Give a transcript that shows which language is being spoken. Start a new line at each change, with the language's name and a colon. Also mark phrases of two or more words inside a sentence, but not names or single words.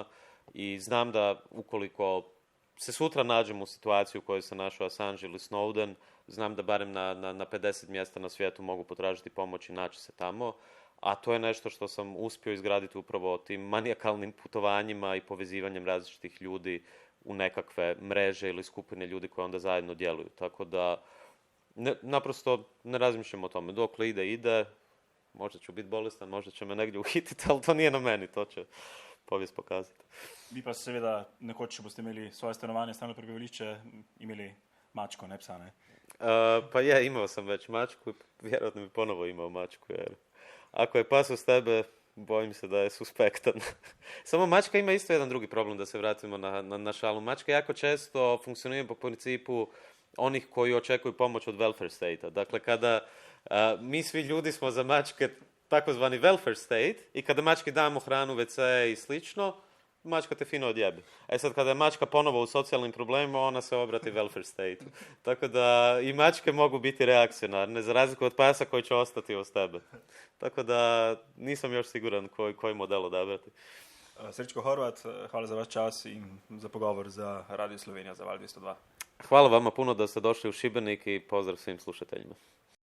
Croatian: I znam da ukoliko se sutra nađemo u situaciji u kojoj se našao Assange ili Snowden, znam da barem na 50 mjesta na svijetu mogu potražiti pomoć i naći se tamo, a to je nešto što sam uspio izgraditi upravo tim manijakalnim putovanjima i povezivanjem različitih ljudi u nekakve mreže ili skupine ljudi koje onda zajedno djeluju. Tako da naprosto ne razmišljam o tome. Dokle ide, možda ću biti bolestan, možda će me negdje uhititi, ali to nije na meni, to će povijest pokazati.
Slovenian: Vi pa seveda nekoč, če boste imeli svoje stanovanje, stalno prebivališče, imeli mačko, ne psa, ne?
Croatian: Pa je, imao sam već mačku i vjerojatno bi ponovo imao mačku, jer ako je pas uz tebe, bojim se da je suspektan. Samo mačka ima isto jedan drugi problem, da se vratimo na šalu. Mačka jako često funkcionira po principu onih koji očekuju pomoć od
English: welfare state-
Croatian: a. Dakle, kada mi svi ljudi smo za mačke takozvani
English: welfare state
Croatian: i kada mački damo hranu, WC i slično, mačka te fino odjebe. Sad kada je mačka ponovo u socijalnim problemima, ona se obrati
English: welfare state.
Croatian: Tako da i mačke mogu biti reakcionarne, za razliku od pasa koji će ostati uz tebe. Tako da nisam još siguran koji model odabrati.
Slovenian: Srečko Horvat, hvala za vaš čas in za pogovor za Radio Slovenija, za Val 202.
Croatian: Hvala vama puno da ste došli u Šibenik i pozdrav svim slušateljima.